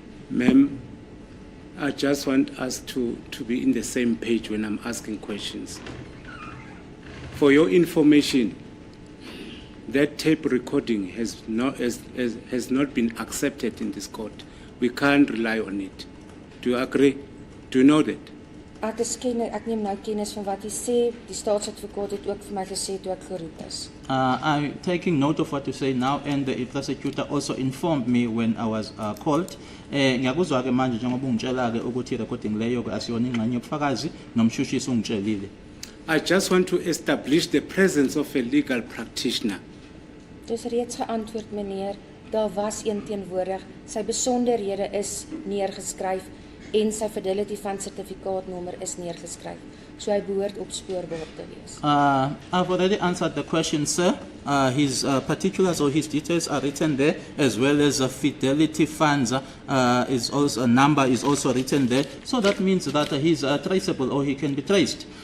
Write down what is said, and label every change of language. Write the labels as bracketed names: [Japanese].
[English] Ma'am, I just want us to be in the same page when I'm asking questions. For your information, that tape recording has not been accepted in this court. We can't rely on it. Do you agree? Do you know that? [Afrikaans] Ek neem nou kennis van wat u sê. Die staatsadvokaat het ook vir my gesê toe ek geroep is. [English] I'm taking note of what you say now, and the prosecutor also informed me when I was called. [Zulu] Ngiyakuzwa ke manje njengoba ungitshela ke ukuthi recording leyo ke asiyona ingxenye yobufakazi nomshushisi ungitshelile. [English] I just want to establish the presence of a legal practitioner. [Afrikaans] Dis reeds geantwoord meneer. Daar was een teenwoordig. Sy besonderhede is neergeskryf en sy fidelity van sertifikaatnommer is neergeskryf. So hy behoort opspoorbaar te wees. [English] I've already answered the question, sir. His particulars or his details are written there, as well as fidelity funds is also a number is also written there. So that means that he's traceable or he can be traced.